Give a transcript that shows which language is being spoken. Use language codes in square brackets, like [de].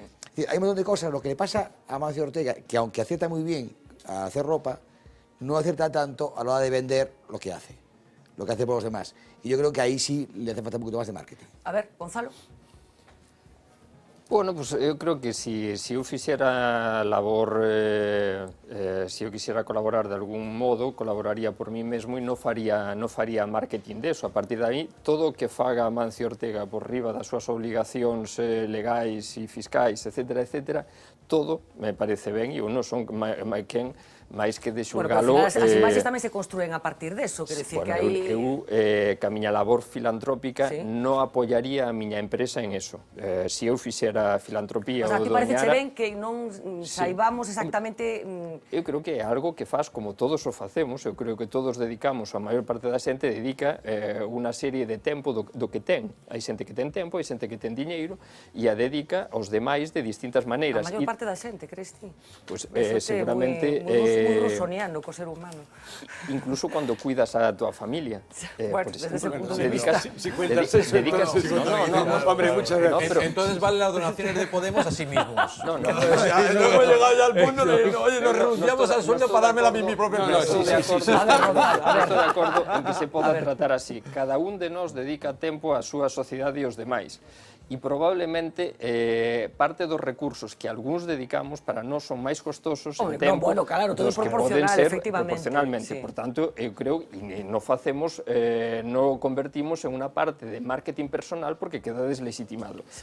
[es] Es decir, hay un montón de cosas. Lo que le pasa a Amancio Ortega, que aunque acierta muy bien a hacer ropa, no acierta tanto a la hora de vender lo que hace por los demás. Y yo creo que ahí sí le hace falta un poquito más de marketing. A ver, Gonzalo. Bueno, pues yo creo que si yo hiciera labor, si yo quisiera colaborar de algún modo, colaboraría por mí [gl] mesmo e non faría [es] marketing de eso. [gl] A partir de aí, todo o que faga Amancio Ortega por riba das súas obligacións legais e fiscais, etcétera, etcétera, todo me parece ben e eu non son quen máis que de xulgalo... Bueno, as imaxes tamén se construen a partir deso, quer decir que aí... Eu, ca miña labor filantrópica, non apoyaría a miña empresa en eso. Se eu fixera filantropía ou doñara... O sea, ti parece ben que non saibamos exactamente... Eu creo que é algo que faz como todos o facemos, eu creo que todos dedicamos, a maior parte da xente dedica unha serie de tempo do que ten. Hai xente que ten tempo, hai xente que ten diñeiro, e a dedica aos demais de distintas maneiras. A maior parte da xente, crees ti? Pois seguramente... moi rusoniano co ser humano. [es] Incluso cuando cuidas a tua familia. Bueno, desde ese punto de vista. Si cuentas eso, no, hombre, muchas gracias. Entonces valen las donaciones de Podemos a sí mismos. No hemos llegado ya al punto de, oye, nos renunciamos al sueldo para dármela a mi propia empresa. [gl] Estou de acordo en que se poda tratar así. Cada un de nós dedica tempo á súa sociedade e aos demais. E probablemente parte dos recursos que algúns dedicamos para nós son máis costosos en tempo dos que poden ser proporcionalmente. Por tanto, eu creo que non facemos, non convertimos en unha parte de marketing personal porque queda deslegitimado.